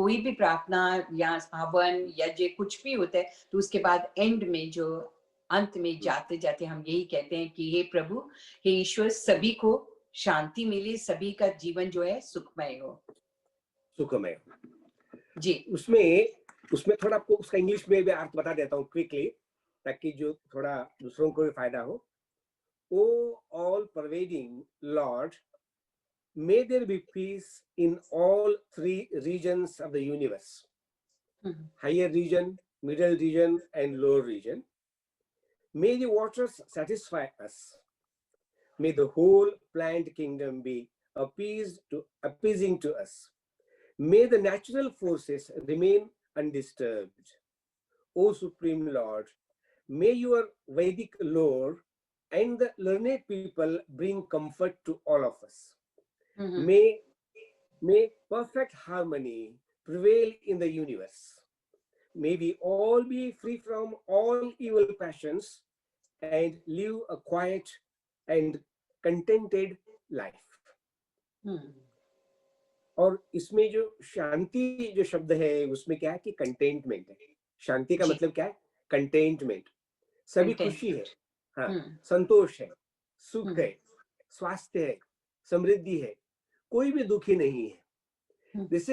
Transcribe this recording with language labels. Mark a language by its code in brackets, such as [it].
[hi] कोई भी प्रार्थना या हवन या जो कुछ भी होता है, तो उसके बाद एंड में जो अंत में जाते जाते हम यही कहते हैं कि हे प्रभु, हे ईश्वर, सभी को शांति मिले, सभी का जीवन जो है सुखमय हो। सुखमय। जी उसमें थोड़ा आपको उसका इंग्लिश में भी अर्थ बता देता हूँ क्विकली, ताकि जो थोड़ा दूसरों को भी फायदा हो। [en] O all pervading lord, may there be peace in all three regions of the universe, higher region, middle region, and lower region. May the waters satisfy us. May the whole plant kingdom be appeasing to us. May the natural forces remain undisturbed. O Supreme Lord, may your Vedic lore and the learned people bring comfort to all of us. May perfect harmony prevail in the universe. May we all be free from all evil passions and live a quiet and contented life. [hi] और इसमें जो शांति जो शब्द है उसमें क्या है कि कंटेंटमेंट है। शांति का मतलब क्या है? कंटेंटमेंट। सभी खुशी है, हाँ, संतोष है, सुख है, स्वास्थ्य है, समृद्धि है, कोई भी दुखी नहीं है।